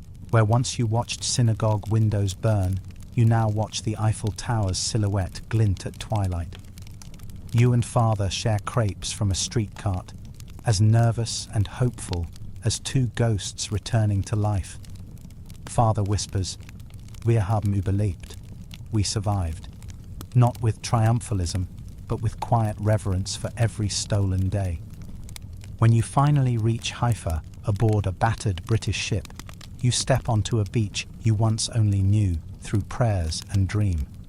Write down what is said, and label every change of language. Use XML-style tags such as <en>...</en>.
<en>Where once you watched synagogue windows burn, you now watch the Eiffel Tower's silhouette glint at twilight. You and father share crepes from a street cart, as nervous and hopeful as 2 ghosts returning to life. Father whispers,</en> <de>"Wir haben überlebt."</de> <en>We survived. Not with triumphalism, but with quiet reverence for every stolen day. When you finally reach Haifa aboard a battered British ship, you step onto a beach you once only knew through prayers and dream.</en>